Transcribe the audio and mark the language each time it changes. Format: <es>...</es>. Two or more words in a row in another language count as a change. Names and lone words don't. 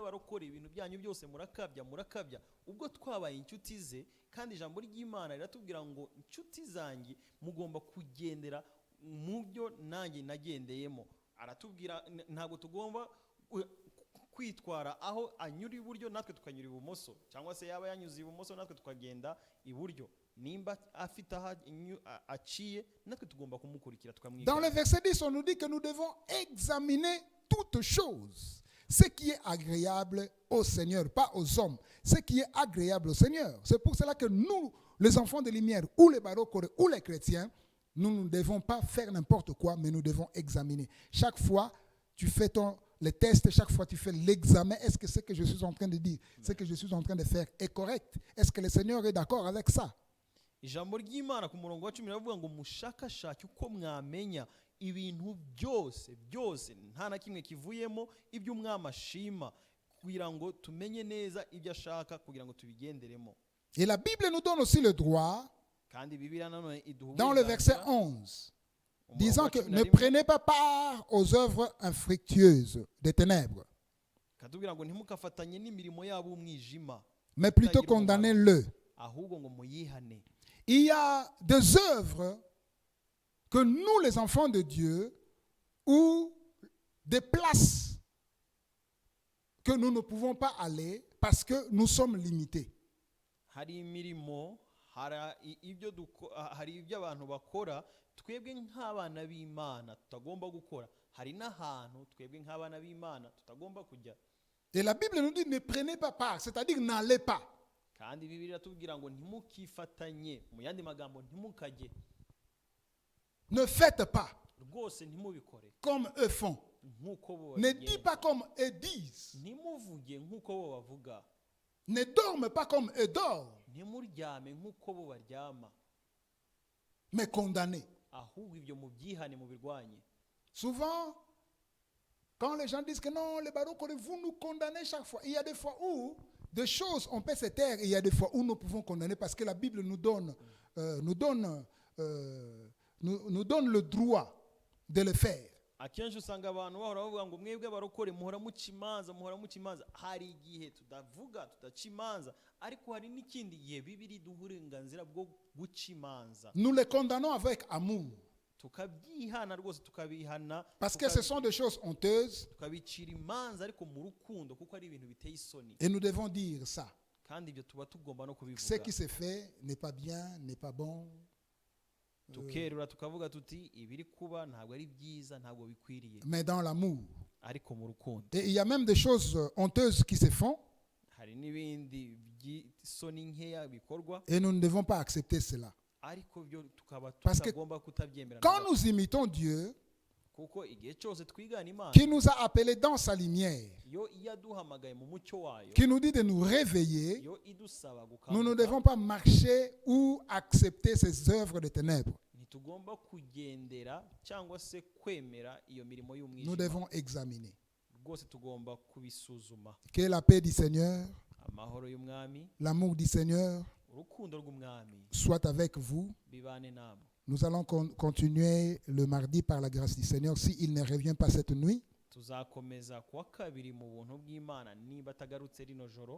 <rw>barokora ibintu byanyu byose murakabya ubwo twabaye inshuti ze kandi ijambo ry'Imana riratubwira ngo inshuti zanjye mugomba kugendera mu byo nanjye nagendeyemo aratubwira ntabwo tugomba kwitwara aho anyura iburyo natwe tukanyura ibumoso cyangwa se yaba yanyuze ibumoso natwe tukagenda iburyo nimba afite aho aciye natwe tugomba kumukurikira tukamwiga.</rw> <fr>Dans le verset 10 on nous dit que nous devons examiner toutes choses, ce qui est agréable au Seigneur, pas aux hommes, ce qui est agréable au Seigneur. C'est pour cela que nous, les enfants de lumière ou les barokores ou les chrétiens, nous ne devons pas faire n'importe quoi, mais nous devons examiner. Chaque fois, tu fais les tests, chaque fois tu fais l'examen. Est-ce que ce que je suis en train de dire, ce que je suis en train de faire est correct? Est-ce que le Seigneur est d'accord avec ça?</fr> <rw>Ijambo ry'Imana ku murongo wa 10 riravuga ngo mushakashake uko mwamenya ibintu byose nta na kimwe kivuyemo ibyo umwami ashima kugira ngo tumenye neza ibyo ashaka kugira ngo tubigenderemo.</rw> <fr>Et la Bible nous donne aussi le droit dans le verset 11 disant que ne prenez pas part aux œuvres infructueuses des ténèbres, mais plutôt condamnez-le. Il y a des œuvres que nous, les enfants de Dieu, ou des places que nous ne pouvons pas aller parce que nous sommes limités.</fr> <rw>Hari ibyo abantu bakora twebwe nk'abana b'Imana tutagomba gukora, hari n'ahantu twebwe nk'abana b'Imana tutagomba kujya.</rw> <fr>Et la Bible nous dit ne prenez pas part, c'est-à-dire n'allez pas.</fr> <rw>Kandi Bibiliya tubwira ngo ntimukifatanye, mu yandi magambo ntimukajye.</rw> <fr>Ne faites pas</fr> <rw>rwose ntimubikore</rw> <fr>comme eux font. Ne dis pas comme eux disent.</fr> <rw>Ntimuvuge nk'uko bo bavuga.</rw> <fr>Ne dorme pas comme eux dorment.</fr> <rw>Ntimuryame nk'uko bo baryama.</rw> <fr>Mais condamnez.</fr> <rw>Ahubwo ibyo mubyihane mubirwanye.</rw> <fr>Souvent, quand les gens disent que non, les barokores, vous nous condamnez chaque fois. Il y a des fois où des choses, on peut se taire, et il y a des fois où nous pouvons condamner parce que la Bible nous donne le droit de le faire.</fr> <rw>Akenshi usanga abantu bahora bavuga ngo mwebwe barokore muhora mucimanza hari igihe tudavuga tudacimanza ariko hari n'ikindi gihe Bibiri duha uburenganzira bwo gucimanza.</rw> <fr>Nous les condamnons avec amour.</fr> <rw>Tukabyihana rwose tukabihana</rw> <fr>parce que ce sont des choses honteuses</fr> <rw>tukabicira imanza ariko mu rukundo kuko ari ibintu biteye isoni.</rw> <fr>Et nous devons dire ça.</fr> <rw>Kandi ibyo tuba tugomba no kubivuga.</rw> <fr>Ce qui se fait n'est pas bien, n'est pas bon.</fr> <rw>Tukerura tukavuga tuti ibiri kuba ntabwo ari byiza ntabwo bikwiriye.</rw> <fr>Mais dans l'amour.</fr> <rw>Ariko mu rukundo.</rw> <fr>Et il y a même des choses honteuses qui se font.</fr> <rw>Hari n'ibindi by'isoni nkeya bikorwa.</rw> <fr>Et nous ne devons pas accepter cela.</fr> <rw>Ariko byo tukaba</rw> <fr>parce que</fr> <rw>tugomba kutabyemera.</rw> <fr>Quand nous imitons Dieu,</fr> <rw>kuko igihe cyose twigana Imana,</rw> <fr>qui nous a appelés dans sa lumière,</fr> <rw>yo iyaduhamagaye mu mucyo wayo,</rw> <fr>qui nous dit de nous réveiller,</fr> <rw>yo idusaba gukanguka,</rw> <fr>nous ne devons pas marcher ou accepter ces œuvres de ténèbres.</fr> <rw>Ntitugomba kugendera cyangwa se kwemera iyo mirimo y'umwijima.</rw> <fr>Nous devons examiner.</fr> <rw>Rwose tugomba kubisuzuma.</rw> <fr>Que la paix du Seigneur,</fr> <rw>amahoro y'umwami,</rw> <fr>l'amour du Seigneur</fr> <rw>urukundo rw'umwami</rw> <fr>soit avec vous.</fr> <rw>bibane namwe.</rw> <fr>Nous allons continuer le mardi par la grâce du Seigneur s'il ne revient pas cette nuit.</fr> <rw>Tuzakomeza kuwa kabiri mu buntu bw'Imana niba tagarutse rino joro.</rw>